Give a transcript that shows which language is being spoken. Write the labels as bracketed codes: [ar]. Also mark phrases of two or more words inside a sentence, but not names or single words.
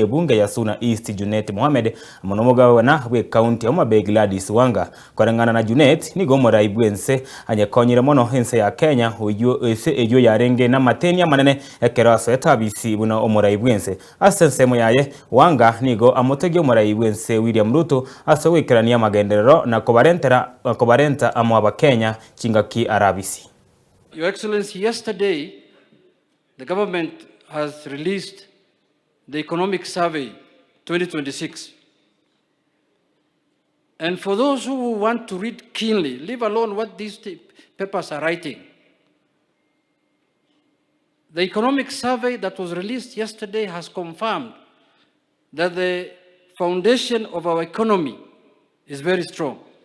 [guz] bunge ya Suna East Junet Mohamed mono mugabana we county ya Omabeg Gladys Wanga korangana na Junet Nigo morai bwense anyekonyire mono ense ya Kenya ejo yarenge na Amateni Amanene ekeraso etabisi buna omorai bwense asensemo yaye Wanga Nigo amotege omorai bwense William Ruto asowekerania magenderero na kobarenta amwaba Kenya chingaki arabisi. [en] Your Excellency, yesterday the government has released the Economic Survey 2026. And for those who want to read keenly, leave alone what these papers are writing, the economic survey that was released yesterday has confirmed that the foundation of our economy is very strong.